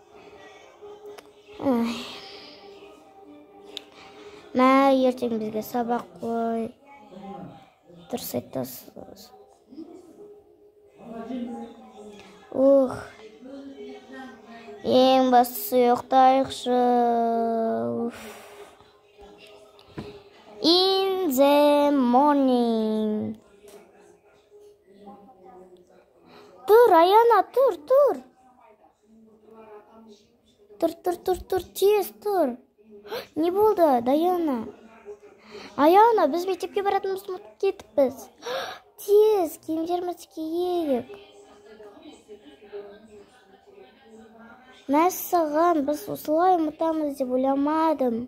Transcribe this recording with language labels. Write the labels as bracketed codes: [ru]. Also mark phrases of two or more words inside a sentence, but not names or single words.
[kk] Мә, ертең бізге сабақ қой. Дұрыс айтасыз. Ең бастысы ұйықтайықшы. [en] In the morning. [kk] Тұр, Аяна, тұр. Тұр, тез тұр. Не болды, Даяна? Аяна, біз мектепке баратынымызды ұмытып кетіппіз. Тез, киімдерімізді киейік. Мәссаған, біз осылай ұмытамыз деп ойламадым.